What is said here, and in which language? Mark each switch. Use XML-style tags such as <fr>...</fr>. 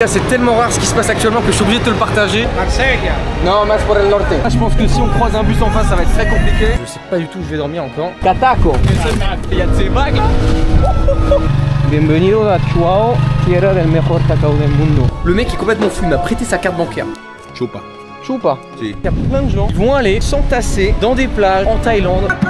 <fr>C'est tellement rare ce qui se passe actuellement que je suis obligé de te le partager.</fr> <es>Marsella. Non, más por el norte.</es> <fr>Je pense que si on croise un bus en face, ça va être très compliqué. Je sais pas du tout où je vais dormir encore. Cataco. Il y a de ces vagues.</fr> <es>Bienvenido a Chuao, tierra del mejor cacao del mundo.</es> <fr>Le mec est complètement fou, il m'a prêté sa carte bancaire.</fr> <es>Chupa. Chupa. Si.</es> <fr>Il y a plein de gens qui vont aller s'entasser dans des plages en Thaïlande.</fr>